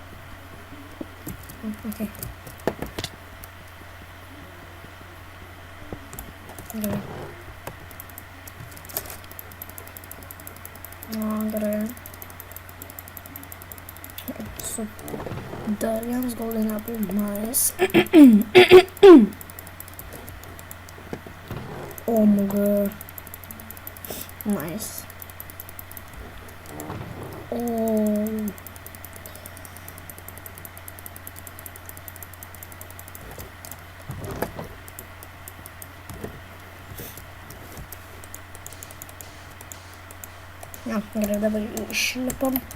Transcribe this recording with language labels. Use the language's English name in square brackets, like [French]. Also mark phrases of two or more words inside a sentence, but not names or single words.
[Lithuanian] Ok. Gerai. O, gerai. su dar vienas [English] golden apple, nice. Oh my god. Nice. Oh. [Lithuanian] Ja, gerai, dabar išlipam.